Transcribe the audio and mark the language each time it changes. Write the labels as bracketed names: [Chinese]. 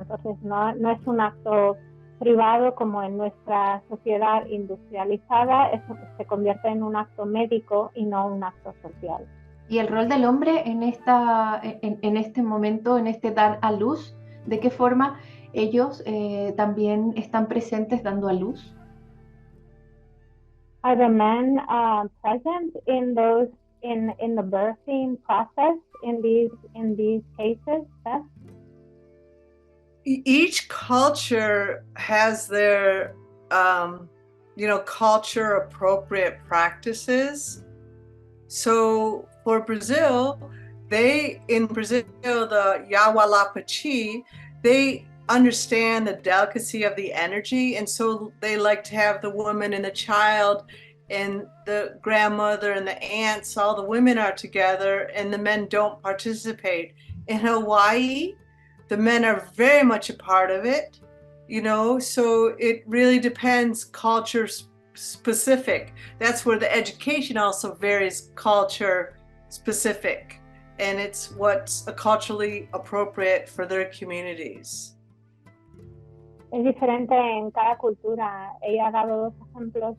[Spanish] Entonces no es un acto privado como en nuestra sociedad industrializada, se convierte en un acto médico y no un acto social. ¿Y el rol del hombre en este momento, en este dar a luz? ¿De qué forma ellos también están presentes dando a luz? [English] Are the men present in the birthing process in these cases, Beth? Each culture has their culture appropriate practices. So for Brazil, the Yawalapachi, they understand the delicacy of the energy, and so they like to have the woman and the child and the grandmother and the aunts, all the women are together and the men don't participate. In Hawaii, the men are very much a part of it, so it really depends culture specific. That's where the education also varies culture specific, and it's what's culturally appropriate for their communities. [Spanish] Es diferente en cada cultura. Ella ha dado dos ejemplos.